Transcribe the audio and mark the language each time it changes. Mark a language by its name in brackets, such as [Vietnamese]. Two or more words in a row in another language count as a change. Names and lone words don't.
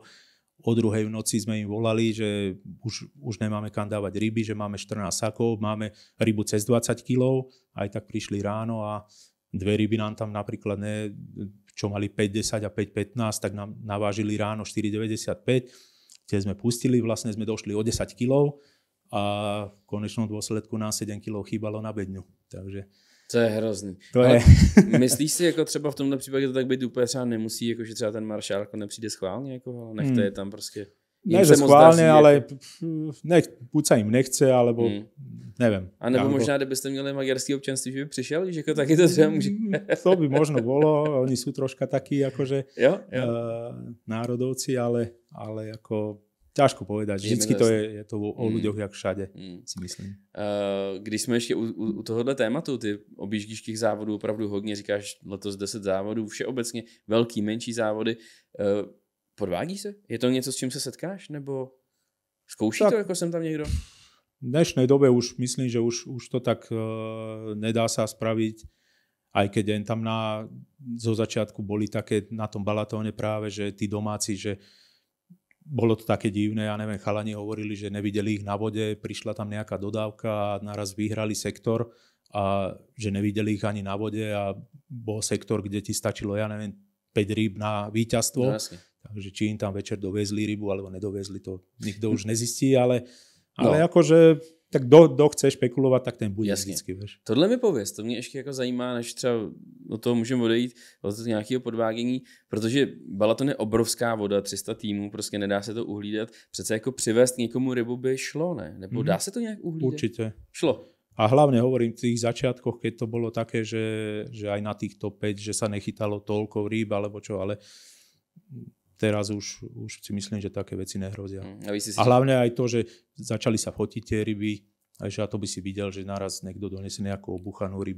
[Slovak] O 2 v noci sme im volali, že už nemáme kam dávať ryby, že máme 14 sakov, máme rybu cez 20 kg, aj tak prišli ráno a 2 ryby nám tam napríklad, čo mali 5,10 a 5,15, tak nám navážili ráno 4,95. Tie sme pustili, vlastne sme došli o 10 kg. A v konečnom dôsledku nám 7 kg chýbalo na bedňu. Takže to je hrozný. [Czech] Myslíš si, jako třeba v tomhle případě to tak být úplně třeba nemusí, jako že třeba ten maršál jako nepřijde schválně, jako nechte je tam prostě. [Slovak] Ne, že schválne, ale buď sa im nechce, alebo neviem. [Czech] A nebo možná, kdybyste měli maďarský občanství, že by přišel, že jako taky to třeba může. [Slovak] To by možno bolo, oni sú troška takí akože národovci, ale ako ťažko povedať. Vždycky to je to o ľuďoch jak všade, si myslím. [Czech] Když jsme ještě u tohohle tématu, ty objíždíš těch závodů opravdu hodně, říkáš letos 10 závodů, všeobecně velký, menší závody. Podvádí se? Je to něco, s čím se setkáš? Nebo zkouší tak, to, jako jsem tam někdo? [Slovak] V dnešnej dobe už myslím, že už to tak nedá sa spraviť. Aj keď tam zo začiatku boli také na tom Balatóne práve, že tí domáci, že bolo to také divné, ja neviem, chalani hovorili, že nevideli ich na vode, prišla tam nejaká dodávka a naraz vyhrali sektor a že nevideli ich ani na vode a bol sektor, kde ti stačilo, ja neviem, 5 rýb na víťazstvo. No, takže či im tam večer dovezli rybu alebo nedovezli, to nikto už nezistí, ale akože tak kdo chce špekulovať, tak ten bude vždycky, vieš. [Czech] Tohle mi pověz, to mě ještě jako zajímá, než třeba od toho můžeme odejít, od toho nějakého podvádění, protože Balaton je obrovská voda, 300 týmů, prostě nedá se to uhlídat. Přece jako přivést někomu rybu by šlo, ne? Nebo dá se to nějak uhlídat? [Slovak] Určite. Šlo. A hlavne hovorím, v tých začiatkoch, keď to bolo také, že aj na tých top 5, že sa nechytalo toľko rýb, alebo čo, ale teraz už si myslím, že také veci nehrozia. A hlavne aj to, že začali sa fotiť tie ryby, a to by si videl, že naraz niekto donesie nejakú obuchanú rybu.